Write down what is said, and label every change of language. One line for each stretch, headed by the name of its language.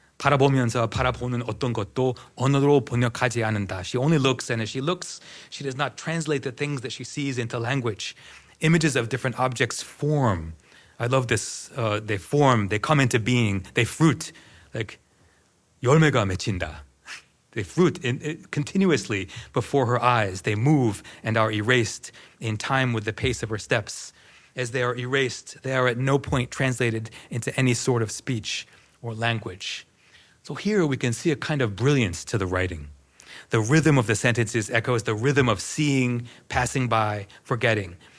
Korean: 바라보면서 바라보는 어떤 것도 언어로 번역하지 않는다.
English: She only looks, and as she looks, she does not translate the things that she sees into language. Images of different objects form. I love this. They form, they come into being, they fruit.
Korean: Like, 열매가 맺힌다.
English: They fruit continuously before her eyes. They move and are erased in time with the pace of her steps. As they are erased, they are at no point translated into any sort of speech or language. So here we can see a kind of brilliance to the writing. The rhythm of the sentences echoes the rhythm of seeing, passing by, forgetting.